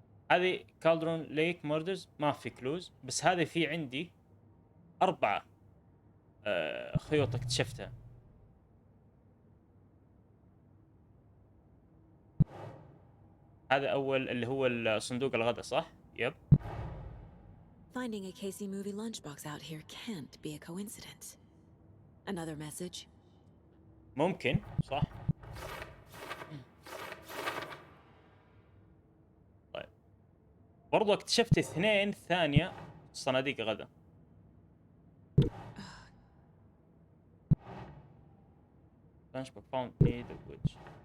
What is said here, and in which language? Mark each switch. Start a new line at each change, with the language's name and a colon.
Arabic: هذه كالدرون ليك مردرز ما في كلوز، بس هذه في عندي 4 خيوط اكتشفتها. هذا أول اللي هو صندوق الغداء صح؟ يب.
English: Finding a Casey movie lunchbox out here can't be a coincidence. Another message.
Arabic: ممكن صح. طيب برضو اكتشفت 2 ثانية صناديق غدا.
English: lunchbox found near the woods.